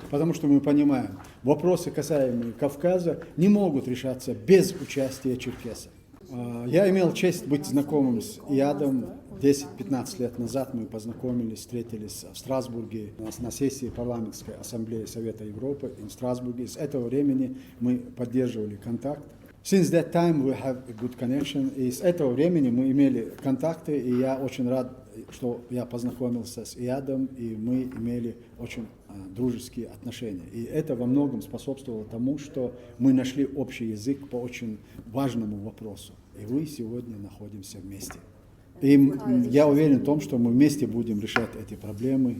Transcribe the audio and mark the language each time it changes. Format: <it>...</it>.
<ru>Потому что мы понимаем, вопросы, касаемые Кавказа, не могут решаться без участия черкесов. Я имел честь быть знакомым с ИАДом 10-15 лет назад. Мы познакомились, встретились в Страсбурге на сессии парламентской ассамблеи Совета Европы в Страсбурге. С этого времени мы поддерживали контакт.</ru> <en>Since that time we have a good connection.</en> <ru>И с этого времени мы имели контакты, и я очень рад, что я познакомился с ИАДом, и мы имели очень дружеские отношения. И это во многом способствовало тому, что мы нашли общий язык по очень важному вопросу. И вы сегодня находимся вместе. И я уверен в том, что мы вместе будем решать эти проблемы.</ru>